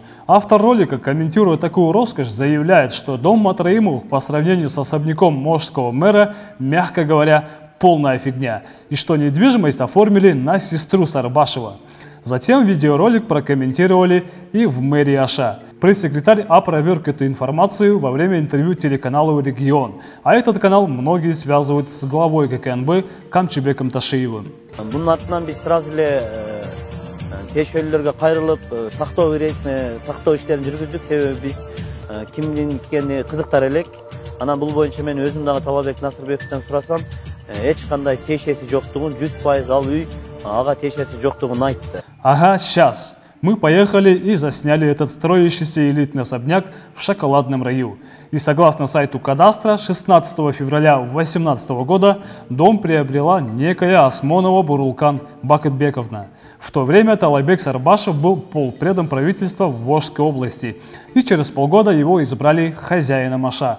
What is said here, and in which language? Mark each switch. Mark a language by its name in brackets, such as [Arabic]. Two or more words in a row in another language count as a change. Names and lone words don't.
[Russian] Автор ролика, комментируя такую роскошь, заявляет, что дом Матраимовых по сравнению с особняком ошского мэра, мягко говоря, полная фигня, и что недвижимость оформили на сестру Сарбашева. Затем видеоролик прокомментировали и в мэрии Оша. Пресс-секретарь опроверг эту информацию во время интервью телеканалу «Регион». А этот канал многие связывают с главой ГКНБ Камчыбеком Ташиевым. [Kyrgyz] Bunun артынан biz сразу эле тиешелерге кайрылып, тактоо керек, тактоо иштерин жүргүздүк. Себеби биз кимдин экени кызыктар элек. Анан бул боюнча мен өзүм дагы Талайбек Насырбековдон сурасам, эч кандай тиешеси жоктугун, 100% ал үй ага тиешеси жоктугун айтты. Ага, [Russian] сейчас. Мы поехали и засняли этот строящийся элитный особняк в шоколадном раю. И согласно сайту кадастра, 16 февраля 2018 года дом приобрела некая Осмонова Бурулкан Бакытбековна. В то время Талайбек Сарбашев был полпредом правительства в Волжской области, и через полгода его избрали хозяином Оша.